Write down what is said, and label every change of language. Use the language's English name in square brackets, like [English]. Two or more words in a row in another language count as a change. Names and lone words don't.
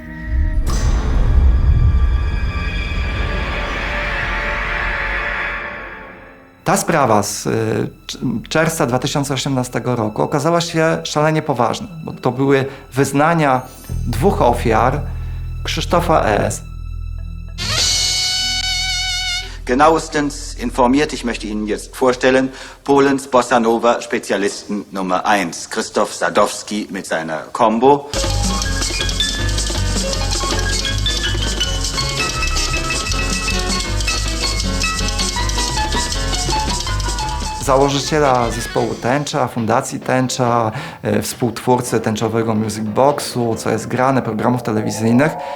[Polish] Ta sprawa z czerwca 2018 roku okazała się szalenie poważna, bo to były wyznania dwóch ofiar Krzysztofa S. [German] Genauestens informiert, ich möchte Ihnen jetzt vorstellen, Polens Bossa Nova Spezialisten Nummer 1, Krzysztof Sadowski mit seiner Combo. [Polish] Założyciela zespołu Tęcza, Fundacji Tęcza, współtwórcy tęczowego Music Boxu, co jest grane, programów telewizyjnych.